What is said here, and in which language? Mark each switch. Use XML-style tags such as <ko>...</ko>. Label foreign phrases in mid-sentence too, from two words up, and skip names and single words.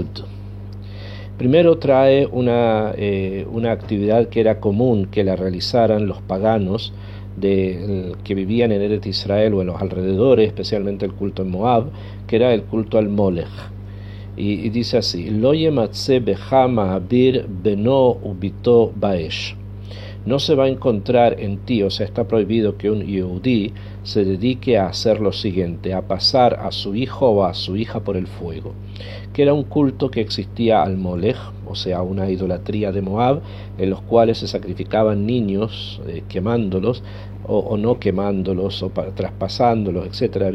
<es>Primero trae una actividad que era común que la realizaran los paganos que vivían en Eretz Israel o en los alrededores, especialmente el culto en Moab, que era el culto al Molech. Y dice así:</es> <he>לא ימצא בך מעביר בנו ובתו באש.</he> <es>No se va a encontrar en ti, o sea, está prohibido que un Yehudí se dedique a hacer lo siguiente, a pasar a su hijo o a su hija por el fuego, que era un culto que existía al Molech, o sea, una idolatría de Moab, en los cuales se sacrificaban niños quemándolos o no quemándolos o traspasándolos, etcétera.</es>